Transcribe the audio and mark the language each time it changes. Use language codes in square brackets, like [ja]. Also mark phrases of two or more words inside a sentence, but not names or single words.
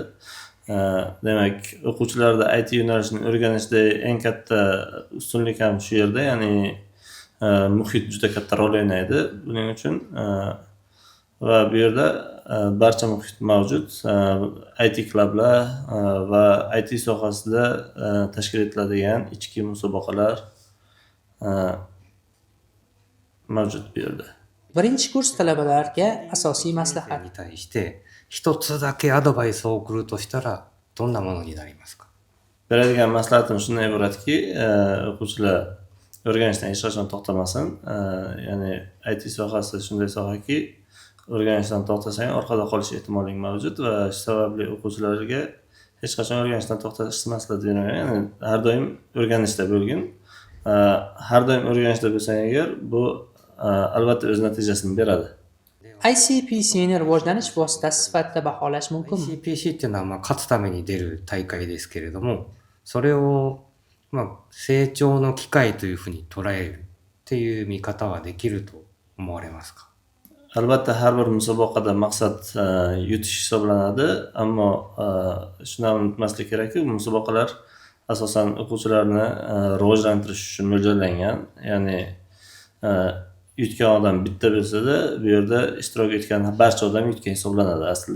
[uz] Demak, o'quvchilarda IT yo'nalishini o'rganishda eng katta ustunlik ham shu yerda, ya'ni muhit juda katta rol o'ynaydi buning uchun va bu yerda barcha muhit mavjud. IT klublar va IT sohasida tashkil etiladigan ichki musobaqalar mavjud bu yerda. Birinchi kurs talabalarga asosiy maslahat. [ja] に対して一つだけアドバイスを送るとしたらどんなものになりますか？ [uz] Beradigan maslahatim shunday iboratki, o'quvchilar o'rganishdan hech qachon to'xtamasin. Ya'ni IT sohasi shunday sohaki, o'rganishdan to'xtasang orqada qolish ehtimoling mavjud va shu sababli o'quvchilarga hech qachon o'rganishdan to'xtashni maslahat beraman. Ya'ni har doim o'rganishda bo'lgin. Har doim o'rganishda bo'lsang agar, bu albatta o'z natijasini beradi. ICPC'ni rivojlanish vositasi sifatida baholash mumkinmi? [ja] ICPC っていうのは勝つために出る大会ですけれども、それを成長の機会というふうに捉えるっていう見方はできると思われますか？ [uz] Albatta har bir musobaqada maqsad yutish hisoblanadi, ammo shuni unutmaslik kerakki, musobaqalar asosan o'quvchilarni rivojlantirish uchun mo'ljallangan. Ya'ni yutgan odam bitta bo'lsa-da, bu yerda ishtirok etgan barcha odam yutgan hisoblanadi aslida.